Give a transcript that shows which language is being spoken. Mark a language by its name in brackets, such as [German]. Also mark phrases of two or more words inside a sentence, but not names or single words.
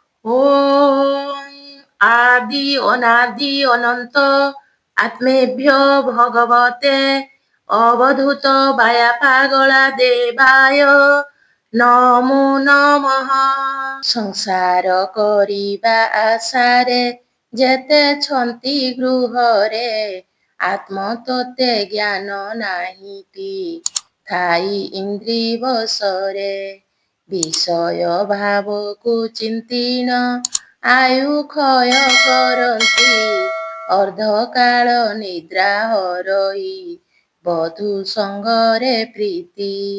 [Sanskrit] ওম আদি অনাদি অনন্ত আত্মেভ্য ভগবতে অবধূত বায়াপাগলা দেবায় নমো নমঃ। [Odia] ସଂସାର କରିବା ଆଶାରେ ଯେତେ ଛନ୍ତି ଗୃହରେ, ଆତ୍ମ ତୋତେ ଜ୍ଞାନ ନାହିଁଟି ଥାଇ ଇନ୍ଦ୍ରି ବଶରେ। ବିଷୟ ଭାବକୁ ଚିନ୍ତିନ ଆୟୁ କ୍ଷୟ କରନ୍ତି, ଅର୍ଦ୍ଧକାଳ ନିଦ୍ରା ହରଇ ବଧୂ ସଙ୍ଗରେ ପ୍ରୀତି।